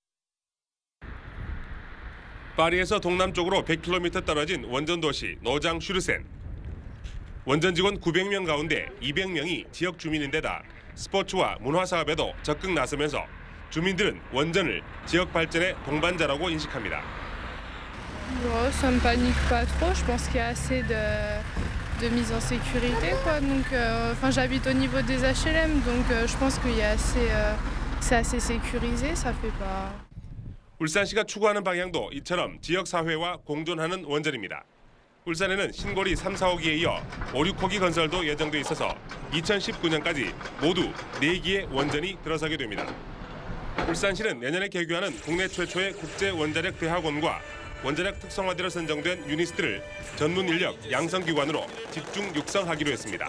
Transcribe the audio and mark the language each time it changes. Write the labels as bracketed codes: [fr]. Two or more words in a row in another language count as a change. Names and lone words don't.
[ko] 파리에서 동남쪽으로 100km 떨어진 원전 도시 노장 슈르센. 원전 직원 900명 가운데 200명이 지역 주민인데다 스포츠와 문화 사업에도 적극 나서면서 주민들은 원전을 지역 발전의 동반자라고 인식합니다. [fr] Ça me panique pas trop. Je pense qu'il y a assez de mise en sécurité, quoi. Donc, j'habite au niveau des HLM, donc je pense qu'il y a c'est assez sécurisé. Ça fait pas. [ko] 울산시가 추구하는 방향도 이처럼 지역 사회와 공존하는 원전입니다. 울산에는 신고리 3, 4호기에 이어 5, 6호기 건설도 예정돼 있어서 2019년까지 모두 4기의 원전이 들어서게 됩니다. 울산시는 내년에 개교하는 국내 최초의 국제 원자력 대학원과 원자력 특성화대로 선정된 유니스트를 전문 인력 양성기관으로 집중 육성하기로 했습니다.